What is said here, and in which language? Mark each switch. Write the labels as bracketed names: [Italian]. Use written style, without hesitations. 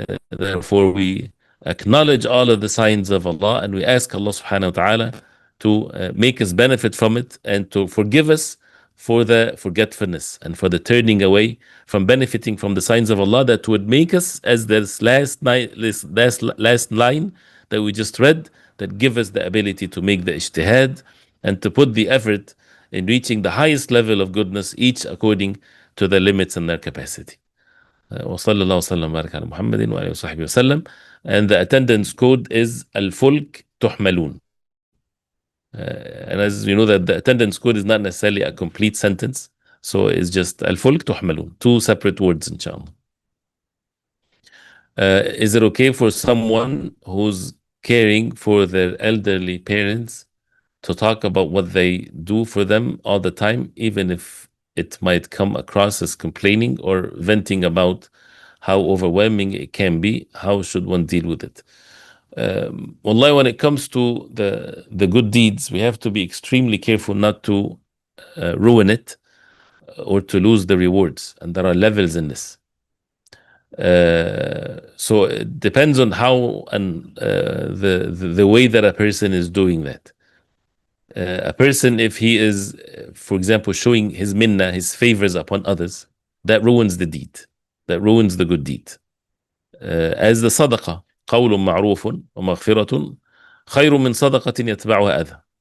[English] Therefore, we acknowledge all of the signs of Allah, and we ask Allah subhanahu wa ta'ala to make us benefit from it, and to forgive us for the forgetfulness and for the turning away from benefiting from the signs of Allah, that would make us, as this last line that we just read, that give us the ability to make the ijtihad and to put the effort in reaching the highest level of goodness, each according to the limits and their capacity. [Arabic] وصلى الله وسلم وبارك على محمد وآله وصحبه وسلم. [English] And the attendance code is الفلك تحملون. And as you know, that the attendance code is not necessarily a complete sentence, so it's just الفلك تحملون, two separate words, inshallah. Is it okay for someone who's caring for their elderly parents to talk about what they do for them all the time, even if it might come across as complaining or venting about how overwhelming it can be? How should one deal with it? Wallahi, when it comes to the good deeds, we have to be extremely careful not to ruin it or to lose the rewards. And there are levels in this. So it depends on how and the way that a person is doing that. A person, if he is, for example, showing his minna, his favors upon others, that ruins the deed, that ruins the good deed. [Arabic] As the sadaqah, قول معروف ومغفرة خير من صدقة يتبعها أذى.